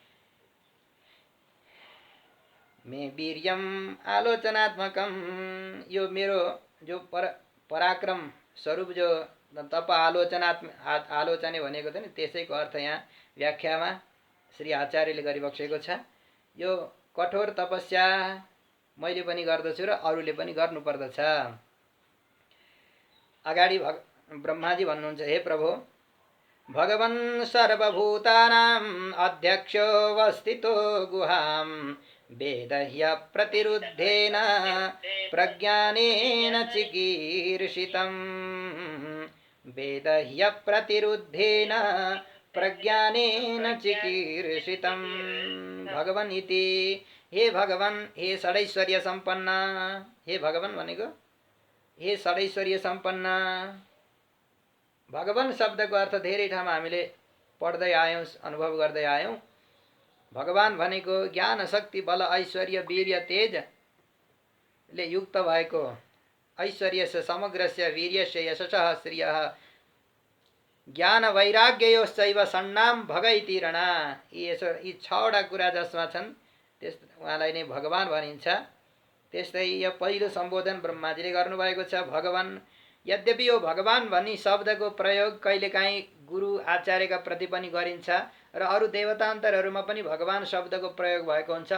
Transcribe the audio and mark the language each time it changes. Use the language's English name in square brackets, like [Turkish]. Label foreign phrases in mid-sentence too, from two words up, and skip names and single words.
[Sanskrit] मे वीर्यम आलोचनात्मकम, [Nepali] यो मेरो जो पराक्रम स्वरूप जो [Sanskrit] तप आलोचने [Nepali] भनेको थियो नि, त्यसैको अर्थ यहाँ व्याख्यामा श्री आचार्यले गरिबक्सेको छ। यो कठोर तपस्या मैले पनि गर्दछु र अरूले पनि गर्नुपर्दछ। अगाडि ब्रह्माजी भन्नुहुन्छ, हे प्रभु, [Sanskrit] भगवन् सर्वभूतानां अध्यक्षोऽवस्थितो गुहां वेदह्य प्रतिरुद्धेन प्रज्ञानेन चिकीर्षितम्, वेदह्य प्रतिरुद्धेन प्रज्ञानेन चिकीर्षितम्। भगवन् इति, हे भगवन्, हे षडैश्वर्य सम्पन्न, हे भगवन् भनेको हे षडैश्वर्य सम्पन्न। [Nepali] भगवान शब्दको अर्थ धेरै ठाउँमा हामीले पढ्दै आयौँ, अनुभव गर्दै आयौँ। भगवान भनेको ज्ञान, शक्ति, बल, ऐश्वर्य, वीर्य, तेजले युक्त भएको, [Sanskrit] ऐश्वर्यस्य समग्रस्य, वीर्यस्य यशसः श्रियः, ज्ञान वैराग्ययोश्चैव षण्णां भग इति रणा, [Nepali] यी छवटा कुरा जसमा छन् त्यस उहाँलाई नै भगवान भनिन्छ। त्यस्तै यो पहिलो सम्बोधन ब्रह्माजीले गर्नुभएको छ, भगवान। यद्यपि यो भगवान भन्ने शब्दको प्रयोग कहिलेकाहीँ गुरु आचार्यका प्रति पनि गरिन्छ र अरू देवतान्तरहरूमा पनि भगवान शब्दको प्रयोग भएको हुन्छ।